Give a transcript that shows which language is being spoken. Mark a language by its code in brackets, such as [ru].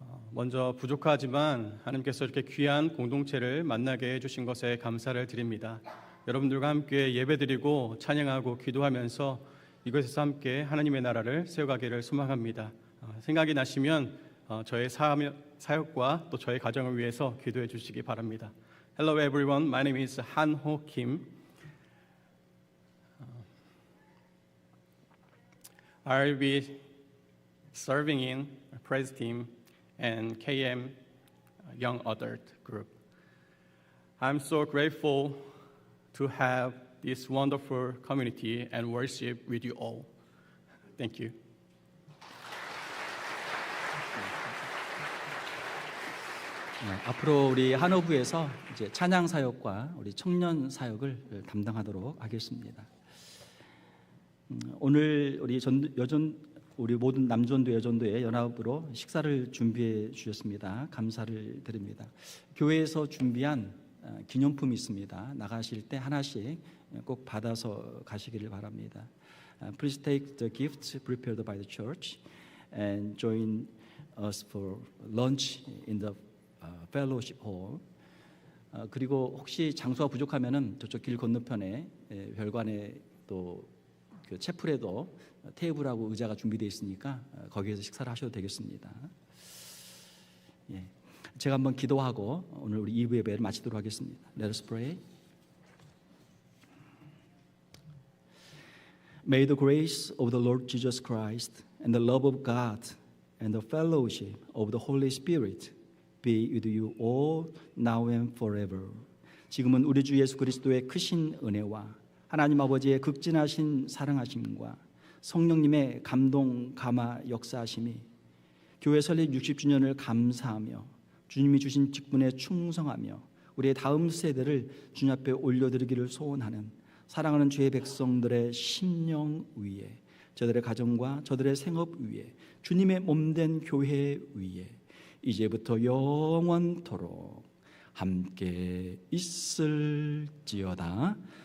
[ko] 먼저 부족하지만 하나님께서 이렇게 귀한 공동체를 만나게 해주신 것에 감사를 드립니다. 여러분들과 함께 예배드리고 찬양하고 기도하면서 이곳에서 함께 하나님의 나라를 세워가기를 소망합니다. 생각이 나시면 저의 사역과 또 저의 가정을 위해서 기도해 주시기 바랍니다. [en] Hello everyone, my name is Han-ho Kim. I'll be serving in praise team and KM Young Adult Group. I'm so grateful to have this wonderful community and worship with you all. Thank you. [ko] 앞으로 우리 한우부에서 이제 찬양 사역과 우리 청년 사역을 담당하도록 하겠습니다. 오늘 우리 우리 모든 남전도 여전도의 연합으로 식사를 준비해 주셨습니다. 감사를 드립니다. 교회에서 준비한 기념품이 있습니다. 나가실 때 하나씩 꼭 받아서 가시기를 바랍니다. [en] Please take the gifts prepared by the church and join us for lunch in the fellowship hall. [ko] 그리고 혹시 장소가 부족하면은 저쪽 길 건너편에 별관에 또 그 채플에도 테이블하고 의자가 준비되어 있으니까 거기에서 식사를 하셔도 되겠습니다. 예. 제가 한번 기도하고 오늘 우리 2부 예배를 마치도록 하겠습니다. [en] Let us pray. May the grace of the Lord Jesus Christ and the love of God and the fellowship of the Holy Spirit be with you all now and forever. [ko] 지금은 우리 주 예수 그리스도의 크신 은혜와 하나님 아버지의 극진하신 사랑하심과 성령님의 감동 감화 역사하심이 교회 설립 60주년을 감사하며 주님이 주신 직분에 충성하며 우리의 다음 세대를 주님 앞에 올려드리기를 소원하는 사랑하는 주의 백성들의 심령 위에, 저들의 가정과 저들의 생업 위에, 주님의 몸된 교회 위에 이제부터 영원토록 함께 있을지어다.